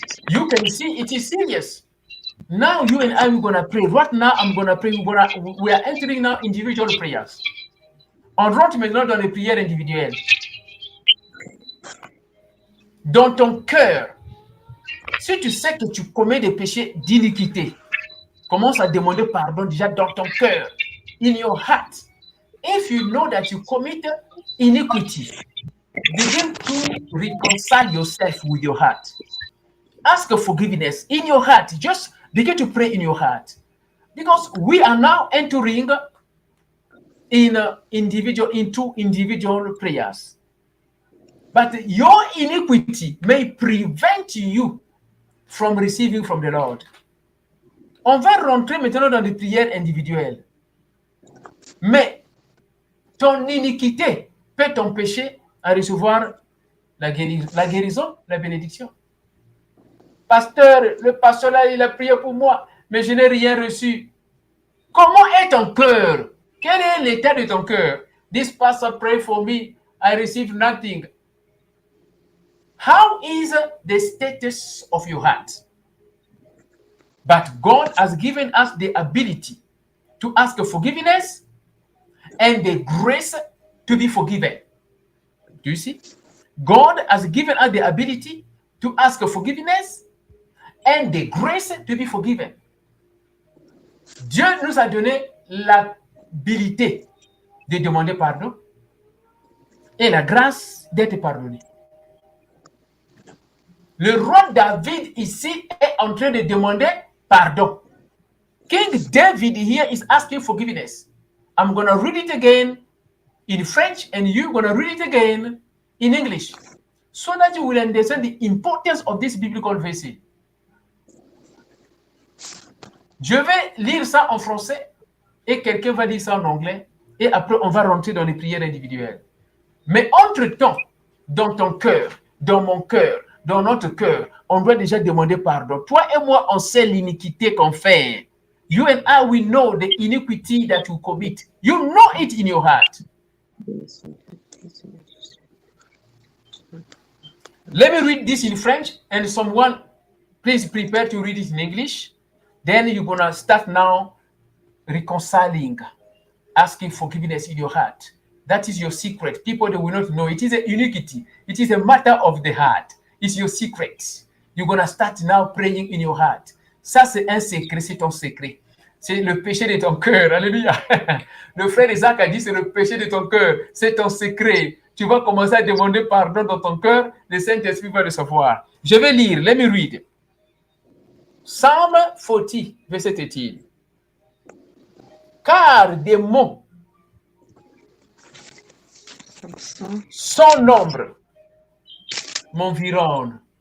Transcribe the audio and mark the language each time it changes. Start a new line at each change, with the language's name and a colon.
English: You can see it is serious. Now you and I, we're going to pray. Right now, I'm going to pray. We are entering now individual prayers.
French: On rentre maintenant dans les prières individuelles. Dans ton cœur, si tu sais que tu commets des péchés d'iniquité, commence à demander pardon déjà dans ton cœur, in your heart.
English: If you know that you commit iniquity, begin to reconcile yourself with your heart. Ask for forgiveness in your heart. Just begin to pray in your heart. Because we are now entering into individual prayers. But your iniquity may prevent you from receiving from the Lord.
French: On va rentrer maintenant dans des prières individuelles. Mais ton iniquité peut t'empêcher à recevoir la guérison, la bénédiction. Pasteur, le pasteur là, il a prié pour moi, mais je n'ai rien reçu. Comment est ton cœur? Quel est l'état de ton cœur?
English: This pastor prayed for me, I received nothing. How is the status of your heart? But God has given us the ability to ask forgiveness and the grace to be forgiven. Do you see? God has given us the ability to ask forgiveness and the grace to be forgiven.
French: Dieu nous a donné l'habilité de demander pardon et la grâce d'être pardonné. Le roi David ici est en train de demander pardon.
English: King David here is asking forgiveness. I'm going to read it again in French and you're going to read it again in English so that you will understand the importance of this biblical verse.
French: Je vais lire ça en français et quelqu'un va lire ça en anglais et après on va rentrer dans les prières individuelles. Mais entre-temps, dans ton cœur, dans mon cœur, dans notre cœur, on doit déjà demander pardon. Toi et moi, on sait l'iniquité qu'on fait.
English: You and I, we know the iniquity that we commit. You know it in your heart. Let me read this in French and someone, please prepare to read it in English. Then you're going to start now reconciling, asking forgiveness in your heart. That is your secret. People, they will not know. It is an iniquity. It is a matter of the heart. It's your secret. You're going to start now praying in your heart.
French: Ça, c'est un secret, c'est ton secret. C'est le péché de ton cœur. Alléluia. Le frère Isaac a dit, c'est le péché de ton cœur. C'est ton secret. Tu vas commencer à demander pardon dans ton cœur. Le Saint-Esprit va le savoir. Je vais lire. Let me read. Psalm 40, verset 18. Car des mots sans nombre m'environnent.